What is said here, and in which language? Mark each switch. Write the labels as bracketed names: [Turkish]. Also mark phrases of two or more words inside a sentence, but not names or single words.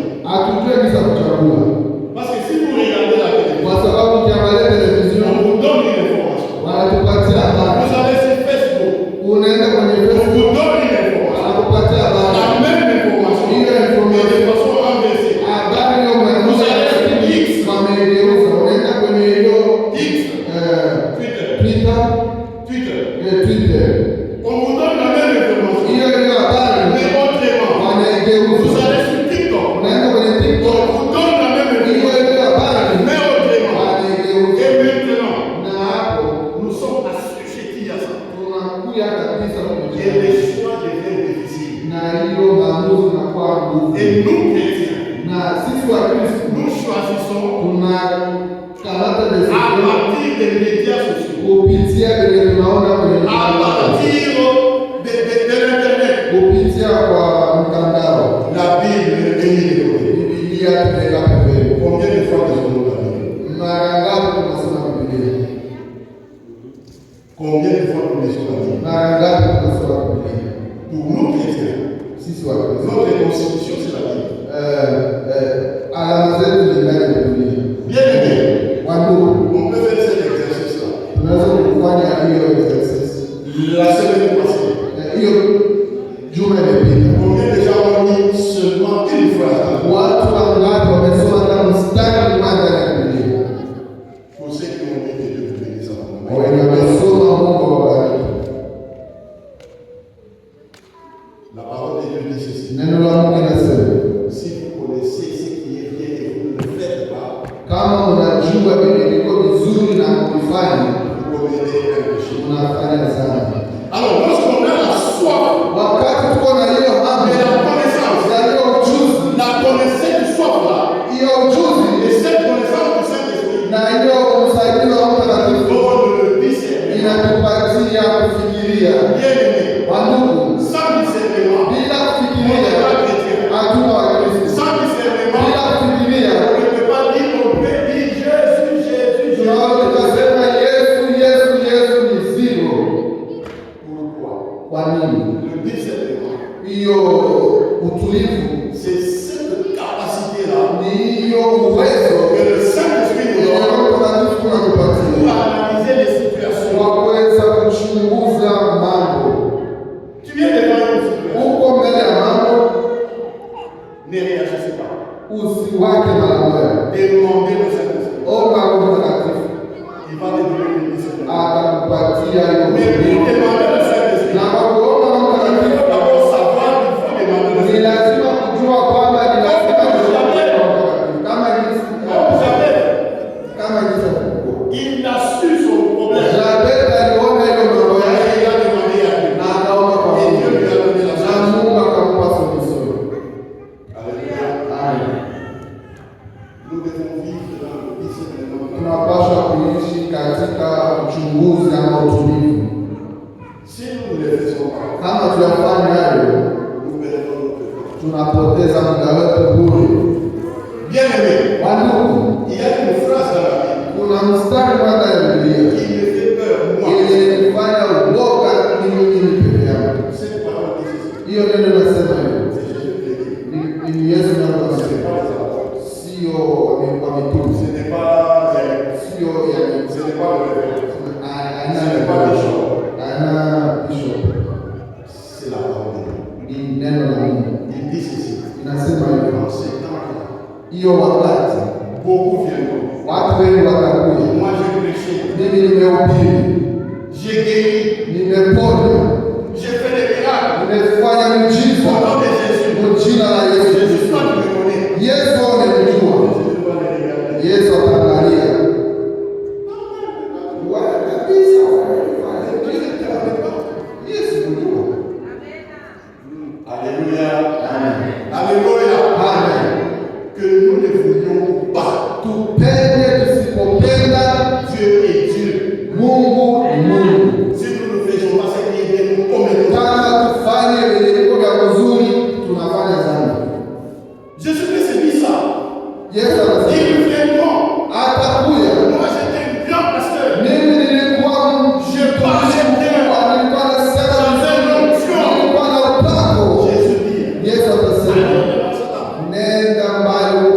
[Swahili] Hatujui kisa kuchagua. [French] Parce que si vous regardez la télévision, [Swahili] kwa sababu ukiangalia television [French] on vous donne une information. [Swahili] Wanatupatia habari. [French] Vous allez sur Facebook, [Swahili] Unaenda kwenye [French] on Facebook, vous donne une information. [Swahili] wanakupatia habari. [French] La même information, [Swahili] Ile information [French] mais de façon inversée. [Swahili] habari hiyo [French] Vous allez sur X, [Swahili] wamegeuza. Unaenda kwenye hiyo X, Twitter, Twitter. [French] on vous donne la même information, [Swahili] Hiyo habari [French] mais autrement. [Swahili] wanaigeuza. [French] Vous allez sur TikTok, [Swahili] Unaenda kwenye [French] on TikTok, vous donne la même [Swahili] hiyo [French] information, [Swahili] habari [French] mais autrement. [Swahili] wanaigeuza. [French] Et maintenant, [Swahili] Na hapo [French] nous sommes assujettis à ça. [Swahili] tunakuya kabisa [French] Et [Swahili] kwenye [French] les choix deviennent difficiles. [Swahili] na hiyo maamuzi inakuwa nguvu. [French] Et nous, chrétiens, [Swahili] Na sisi wa Kristo [French] nous choisissons [Swahili] tunakamata [French] à [Swahili] decision [French] partir des médias sociaux, [Swahili] kupitia vile tunaona kwenye [French] à partir de l'Internet. [Swahili] kupitia kwa mtandao. [French] La Bible est une. [Swahili] Biblia tumeweka pembeni. [French] Combien de fois lisons-nous la Bible? [Swahili] Mara ngapi tunasoma Biblia? [French] Combien de fois nous lisons la Bible? [Swahili] Mara ngapi tunasoma Biblia? [French] Pour nous, chrétiens, [Swahili] Sisi wa Kristo [French] notre constitution, c'est la Bible. [Swahili] alama zetu ni ndani ya Biblia. [French] Bien aimé, [Swahili] Wandugu, [French] on peut faire cet exercice-là. [Swahili] tunaweza kufanya hiyo exercise. [French] La semaine passée, [Swahili] Hiyo juma imepita. [French] combien de gens ont mis seulement une phrase? [Swahili] Watu wangapi wamesoma hata mstari mmoja ndani ya Biblia? [French] Pour ceux qui ont mis Dieu vous bénisse à vous. [Swahili] Wenye wamesoma Mungu awabariki. [French] La parole de Dieu dit ceci. [Swahili] Neno la Mungu linasema, [French] Si vous connaissez ce qui est bien et vous ne le faites pas, [Swahili] kama unajua vile viko vizuri na kuvifanya, [French] vous commettez un péché. [Swahili] unafanya sana. [French] Alors, lorsqu'on a la soif [Swahili] Wakati tuko na hiyo hamu [French] et la connaissance, [Swahili] ya hiyo ujuzi, [French] la connaissance du soif-là, [Swahili] hiyo ujuzi [French] et cette connaissance du Saint-Esprit, [Swahili] na hiyo usaidizi wa Mtakatifu [French] donne le discernement. [Swahili] inatupatia kufikiria. [French] Bien aimé, [Swahili] Wandugu, [French] sans discernement, [Swahili] bila [French] on n'est [Swahili] kufikiria [French] pas chrétien. [Swahili] hatuna wa Kristo. [French] Sans discernement, [Swahili] Bila kufikiria [French] on ne peut pas dire, on peut dire Jésus, Jésus, [Swahili] tunaweza [French] Jésus. [Swahili] tukasema Yesu, Yesu, Yesu ni zero. [French] Pourquoi? [Swahili] Kwa nini? [French] Le discernement, [Swahili] Hiyo utulivu [French] c'est cette capacité-là [Swahili] ni hiyo uwezo [French] que le Saint-Esprit nous [Swahili] yenye [French] donne [Swahili] Roho Mtakatifu [French] pour [Swahili] anatupatia [French] analyser les situations. [Swahili] kwa kuweza kuchunguza mambo. [French] Tu viens devant une situation, [Swahili] Uko mbele ya mambo, [French] ne réagissez pas. [Swahili] usiwake mara moja. [French] Demandez le Saint-Esprit. [Swahili] Omba Roho Mtakatifu [French] Il va te donner le discernement. [Swahili] atakupatia hiyo [French] Mais pour [Swahili] utulivu. [French] demander le Saint-Esprit, [Swahili] Na kwa kuomba Roho [French] il faut [Swahili] Mtakatifu [French] d'abord savoir qu'il faut demander le [Swahili] ni [French] Saint-Esprit. [Swahili] lazima kujua kwamba ni lazima kuomba Roho Mtakatifu. Kama jinsi [French] Comme Jabez, il a su son problème. [Swahili] Jabez aliona hiyo mambo [French] Et [Swahili] yake [French] il a demandé à Dieu. [Swahili] na akaomba kwa [French] Et Dieu [Swahili] Mungu. [French] lui a donné la [Swahili] Na [French] chance. [Swahili] Mungu akampa solution. [French] Alléluia. [Swahili] Amen. [French] Nous devons vivre dans le discernement. [Swahili] Tunapaswa kuishi katika uchunguzi ama utulivu. [French] Si nous ne le faisons pas, [Swahili] Kama tuyafanya hayo, [French] nous perdons notre temps. [Swahili] tunapoteza muda wetu bure. [French] Bien aimé, [Swahili] Wandugu, [French] il y a une phrase dans la Bible [Swahili] kuna mstari mmoja ya Biblia [French] qui me fait peur, moi. [Swahili] yenye kufanya uoga ni mimi peke yangu. [French] Cette parole dit ceci. [Swahili] Hiyo neno nasema hiyo. [French] C'est Jésus qui le dit. [Swahili] Ni Yesu ndiye [French] Ce n'est [Swahili] anasema. [French] pas les apôtres. [Swahili] Sio wa mitume. [French] Ce n'est pas [Swahili] Sio ya [French] ce n'est pas le révérend. [Swahili] aina [French] Ce n'est pas bishop. [Swahili] aina bishop. [French] C'est la parole de Dieu. [Swahili] Ni neno la Mungu. [French] Il dit ceci. [Swahili] Inasema hivyo. [French] Dans ces temps-là, [Swahili] Hiyo wakati [French] beaucoup viendront. [Swahili] watu wengi watakuja. [French] Moi, j'ai prêché. [Swahili] Mimi nimehubiri, [French] J'ai guéri. [Swahili] nimeponya, [French] J'ai fait des miracles. [Swahili] nimefanya [French] Au [Swahili] miujiza [French] nom de Jésus. [Swahili] kwa jina la Yesu. [French] Jésus, toi, tu me connais. [Swahili] Yesu amemjua. [French] Jésus va les regarder. [Swahili] Yesu ataangalia. Wala kabisa. Yesu mjua. [French] Alléluia. [Swahili] Amen. [French] Alléluia. [Swahili] Amen. [French] Que nous ne voulions pas. [Swahili] Tupende tusipopenda [French] Dieu est Dieu. [Swahili] Mungu ni Mungu. [French] Si nous ne faisons pas ce qui est bien, nous commettons. [Swahili] Kama tufanye vile viko vya uzuri, tunafanya dhambi. [French] Jésus-Christ dit ça. [Swahili] Yesu anasema [French] Ils viendront. [Swahili] atakuja. [French] Moi, j'étais un grand pasteur. [Swahili] Mimi nilikuwa [French] parlais bien. [Swahili] nilikuwa nasema [French] J'avais l'onction. [Swahili] nilikuwa na upako. [French] Jésus dit. [Swahili] Yesu atasema [French] Allez, dans ce temps. [Swahili] nenda mbali